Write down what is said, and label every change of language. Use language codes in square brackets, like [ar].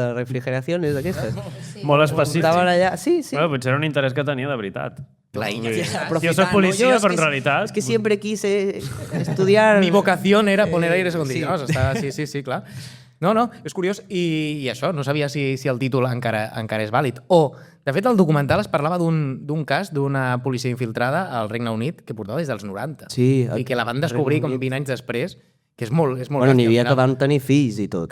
[ca] De refrigeracions d'aquestes. Molt específic. Allà. Sí. Bueno, potser era un interès que tenia de veritat. Jo [es] soy [ca] policia, però en realitat... És que [es] siempre quise estudiar... Mi vocación era poner aires acondicionados. [ca] Sí, clar. No, és curiós. I això, no sabia si el títol encara és vàlid. O, de fet, el documental es parlava d'un cas d'una policia infiltrada al Regne Unit que portava des dels 90. Sí. I que la van descobrir com 20 anys després, que és molt bueno, n'hi havia que van tenir fills i tot.